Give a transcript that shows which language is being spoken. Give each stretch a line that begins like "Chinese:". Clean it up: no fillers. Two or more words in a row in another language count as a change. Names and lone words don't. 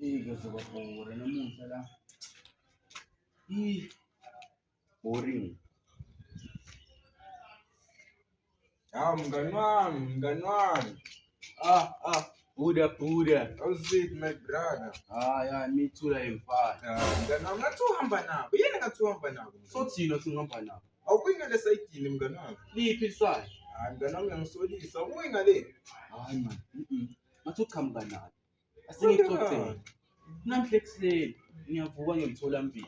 Zulu: ngizokubhura namuhla la.
English: Boring.
Zulu: Mngani wami. Buddha.
English: How's it, my brother? Yeah, me too, I'm fine.
Zulu: Mngani wami, ngathi uhamba nabo. Yini ngathi uhamba nabo? So thina singihamba nabo. Awubuyi ngale sayidini mngani wami. Liphi iswayi? Mngani wami uyangisolisa. Awubuyi ngale. Hayi man. Ngathi uqhamuka nalo. Asingixoxele. Namhla ekuseni ngiyavuka ngiyemtholampilo.